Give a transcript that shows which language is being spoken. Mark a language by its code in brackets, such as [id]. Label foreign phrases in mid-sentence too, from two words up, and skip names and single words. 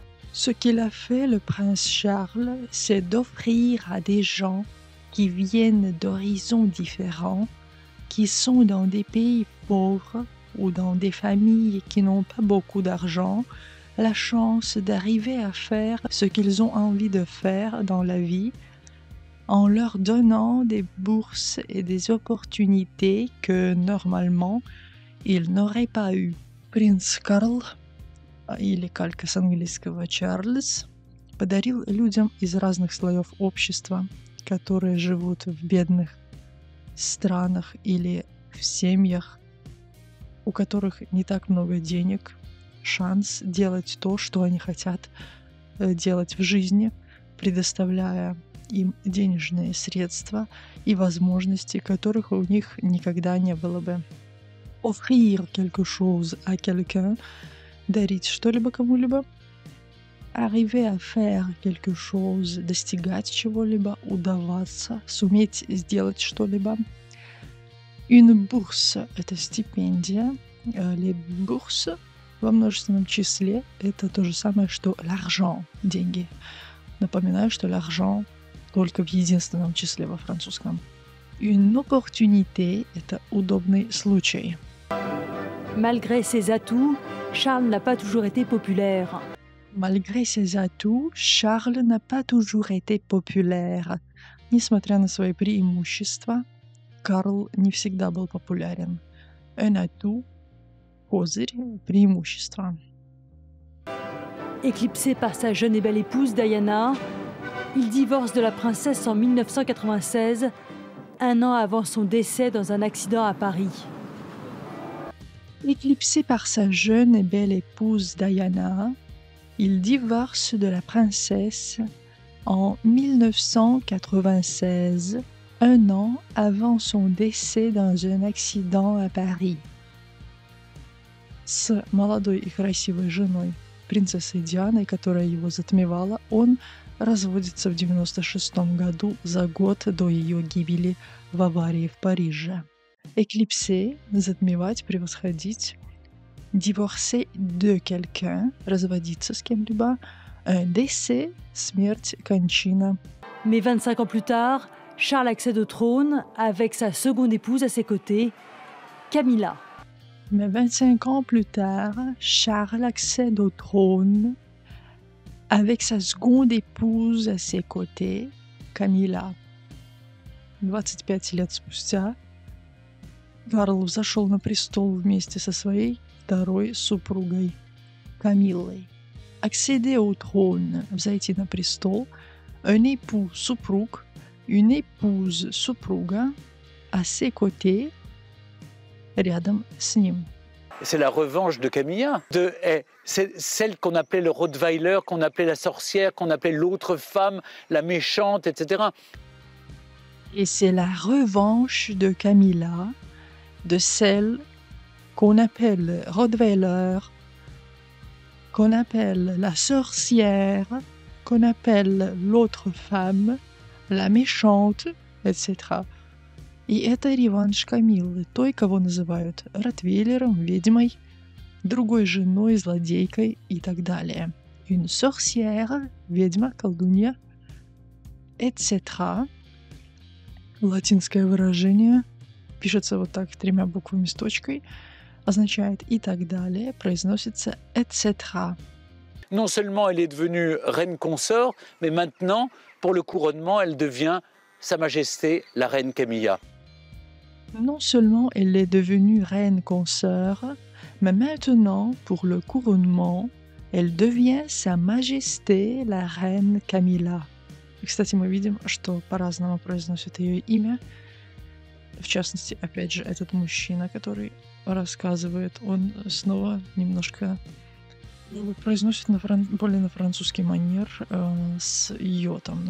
[fr] Ce qu'il a fait, le prince Charles, c'est d'offrir à des gens qui viennent d'horizons différents, qui sont dans des pays pauvres, ou dans des familles qui n'ont pas beaucoup d'argent, la chance d'arriver à faire ce qu'ils ont envie de faire dans la vie en leur donnant des bourses et des opportunités que normalement ils n'auraient pas eu. [ru] Принц Карл, или калька с английского Чарльз, подарил людям из разных слоев общества, которые живут в бедных странах или в семьях, у которых не так много денег, шанс делать то, что они хотят делать в жизни, предоставляя им денежные средства и возможности, которых у них никогда не было бы. [fr] Offrir quelque chose à quelqu'un, [ru] дарить что-либо кому-либо. [fr] Arriver à faire quelque chose, [ru] достигать чего-либо, удаваться, суметь сделать что-либо. [fr] Une bourse – [ru] это стипендия. [fr] Les bourses [ru] во множественном числе – это то же самое, что l'argent – деньги. Напоминаю, что l'argent только в единственном числе во французском. [fr] Une opportunité – [ru] это удобный случай. [fr] Malgré ses atouts, Charles n'a pas toujours été populaire. Malgré ses atouts, Charles n'a pas toujours été populaire. [ru] Несмотря на свои преимущества, Карл не всегда был популярен. [fr] Un atout – [ru] козырь, преимущество. [fr] Éclipsé par sa jeune et belle épouse Diana, il divorce de la princesse en 1996, un an avant son décès dans un accident à Paris. Éclipsé par sa jeune et belle épouse Diana, il divorce de la princesse en 1996, un an avant son décès dans un accident à Paris. [ru] С молодой и красивой женой, принцессой Дианой, которая его затмевала, он разводится в 1996 году, за год до ее гибели в аварии в Париже. Éclipser – затмевать, превосходить. [fr] Divorcer de quelqu'un – [ru] разводиться с кем-либо. [fr] Un décès – [ru] смерть, кончина. [fr] Mais 25 ans plus tard, Charles accède au trône avec sa seconde épouse à ses côtés, Camilla. Mais 25 ans plus tard, Charles accède au trône avec sa seconde épouse à ses côtés, Camilla. [ru] 25 лет спустя Карл взошел на престол вместе со своей второй супругой, Камиллой. [fr] Accéder au trône – [ru] взойти на престол, [fr] un époux супруг, une épouse супруга, à ses côtés, [ru] рядом с ним. [fr] C'est la revanche de Camilla. C'est celle qu'on appelait le Rottweiler, qu'on appelait la sorcière, qu'on appelait l'autre femme, la méchante, etc. Et c'est la revanche de Camilla, de celle qu'on appelle Rottweiler, qu'on appelle la sorcière, qu'on appelle l'autre femme, la méchante, etc. [ru] И это реванш Камиллы, той, кого называют Ротвейлером, ведьмой, другой женой, злодейкой и так далее. [fr] Une sorcière, [ru] ведьма, колдунья, etc. Латинское выражение, пишется вот так 3 буквами с точкой, означает и так далее, произносится etc. [fr] Non seulement elle est devenue reine consort, mais maintenant, pour le couronnement, elle devient Sa Majesté la reine Camilla. Non seulement elle est devenue reine consort, mais maintenant, pour le couronnement, elle devient Sa Majesté la reine Camilla. [ru] И, кстати, мы видим, что по-разному произносят ее имя. В частности, опять же, этот мужчина, который рассказывает, он снова немножко произносит более на французский манер с йотом.